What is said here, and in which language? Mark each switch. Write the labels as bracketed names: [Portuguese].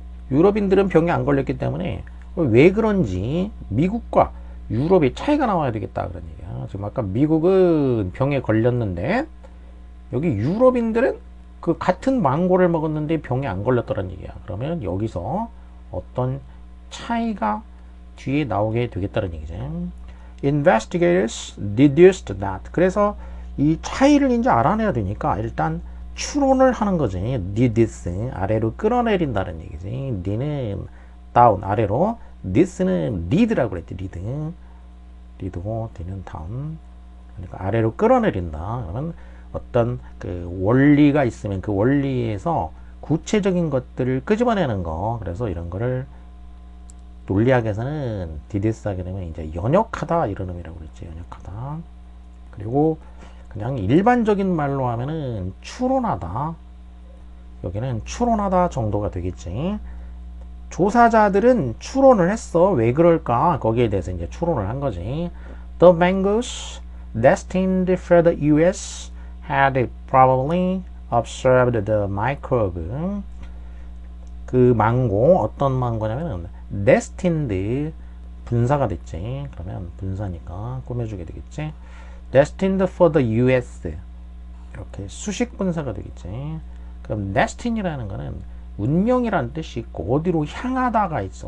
[Korean] 유럽인들은 병에 안 걸렸기 때문에 왜 그런지 미국과 유럽의 차이가 나와야 되겠다 그런 얘기야. 지금 아까 미국은 병에 걸렸는데 여기 유럽인들은 그 같은 망고를 먹었는데 병에 안 걸렸더란 얘기야. 그러면 여기서 어떤 차이가 뒤에 나오게 되겠다는 얘기지. [English] Investigators deduced that. [Korean] 그래서 이 차이를 이제 알아내야 되니까 일단 추론을 하는 거지. deduce, 아래로 끌어내린다는 얘기지. d는 down, 아래로. this는 lead라고 그랬지. lead고 d는 down. 그러니까 아래로 끌어내린다. 그러면 어떤 그 원리가 있으면 그 원리에서 구체적인 것들을 끄집어내는 거. 그래서 이런 거를 논리학에서는 디디스 하게 되면 이제 연역하다 이런 의미라고 그랬지. 연역하다. 그리고 그냥 일반적인 말로 하면은 추론하다. 여기는 추론하다 정도가 되겠지. 조사자들은 추론을 했어. 왜 그럴까? 거기에 대해서 이제 추론을 한 거지. [English] The mangoes destined for the US had probably observed the microbe. [Korean] 그 망고, 어떤 망고냐면은 destined, 분사가 됐지. 그러면 분사니까 꾸며주게 되겠지. [English] destined for the US. [Korean] 이렇게 수식 분사가 되겠지. 그럼 destin이라는 거는 운명이라는 뜻이 있고 어디로 향하다가 있어.